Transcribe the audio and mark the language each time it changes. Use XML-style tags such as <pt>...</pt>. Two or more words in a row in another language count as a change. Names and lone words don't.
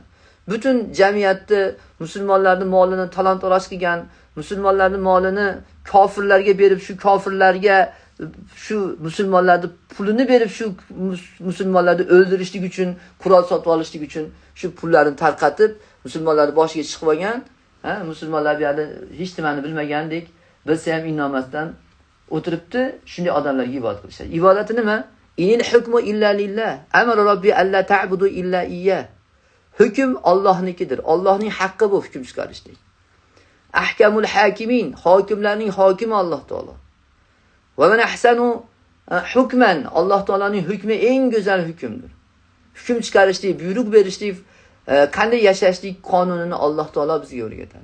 <uz>Butun jamiyatni musulmonlarning molini talon-taroj qilgan, musulmonlarning molini kofirlarga berib, shu kofirlarga shu musulmonlarning pulini berib, shu musulmonlarni o'ldirishlik uchun, qurol sotib olishlik uchun shu pullarni tarqatib, musulmonlarning boshiga chiqib olgan, musulmonlar bu yerda hech nimani bilmagandek, bilsa ham innomasdan o'tiribdi, shunday odamlarga ibodat qilishadi. Ibodati nima?</uz> <ar>إن الحكم إلا لله. أمر ربي ألا تعبدوا إلا إياه.</ar> <uz>Hukm Allohnikidir. Allohning haqqi bu hukm chiqarishlik.</uz> <ar>أحكم الحاكمين,</ar> <uz>hokimlarning hokimi Alloh taolo.</uz> <ar>ومن أحسن حكما,</ar> <uz>Alloh taoloning hukmi eng go'zal hukmdir. Hukm chiqarishlik, buyruq berishlik, qanday yashashlik qonunini Alloh taolo bizga o'rgatadi.</uz>